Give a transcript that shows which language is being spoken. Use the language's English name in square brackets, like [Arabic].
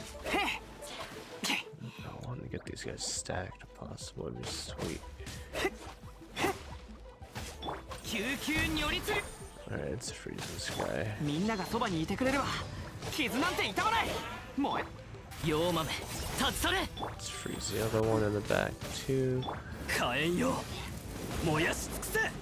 [English] I want to get these guys stacked if possible. It'd be sweet. [Japanese] 救急如律令。 [English] Alright, let's freeze this guy. [Japanese] みんながそばにいてくれれば傷なんて痛まない。燃え。妖豆立ち去れ。 [English] Let's freeze the other one in the back too. [Japanese] 火炎よ燃やし尽くせ。